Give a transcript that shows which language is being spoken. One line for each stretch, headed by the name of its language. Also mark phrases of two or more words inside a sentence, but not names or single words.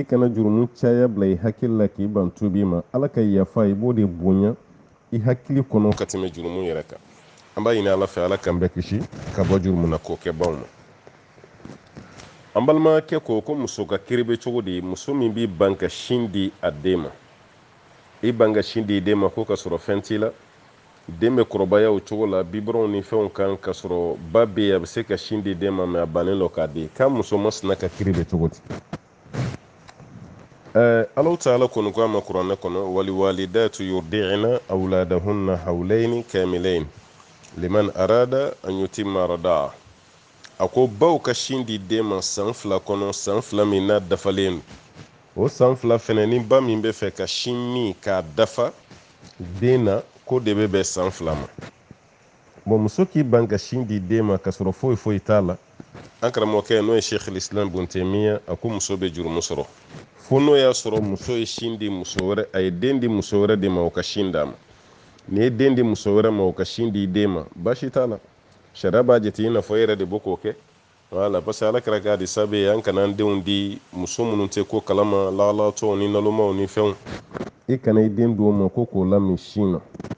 Bambara: kana jurumu caya bila i hakili la k'i ban tubi ma Ala ka yafa i b'o de bonya i hakili kɔnɔ ka tɛmɛ jurumu yɛrɛ kan an b'a ɲini Ala fɛ Ala k'an bɛɛ kisi ka bɔ jurumuna ko kɛbaw ma an balimakɛ ko muso ka kiri bɛ cogo di muso min b'i ban ka sin di a den ma i ban ka sin di i den ma ko ka sɔrɔ fɛn t'i la den bɛ kɔrɔbaya o cogo la biberonw ni fɛnw kan ka sɔrɔ ba bɛ yen a bɛ se ka sin di den ma mais a bannen don k'a di k'a muso masina ka kiri bɛ cogo di Alahu Taala kɔni ko a ma kuranɛ kɔnɔ
Arabic: والوالدات يرضعن أولادهن حولين كاملين لمن أراد أن يتم الرضاعة
Bambara: a ko baw ka sin di den ma san 2 kɔnɔ san 2 min n'a dafalen don o san 2 fɛnɛ ni ba min bɛ fɛ ka sin min k'a dafa den na ko de bɛ bɛn san 2 ma bon muso k'i ban ka sin di den ma ka sɔrɔ foyi foyi t'a la an karamɔgɔkɛ n'o ye Sheikh Islam Ibn Taymiya a ko muso bɛ jurumu sɔrɔ fo n'o y'a sɔrɔ muso ye sin di muso wɛrɛ a ye den di muso wɛrɛ de ma o ka sin d'a ma ni ye den di muso wɛrɛ ma o ka sin di den ma baasi t'a la sariya b'a jate i n'a fɔ e yɛrɛ de b'o k'o kɛ wala
French: parce que
Bambara: Ala kɛra k'a di sabe ye an kana an denw di muso minnu tɛ ko kalama lahalatɔw ni nalomaw ni fɛnw i kana i den d'o ma ko k'o lamin sin na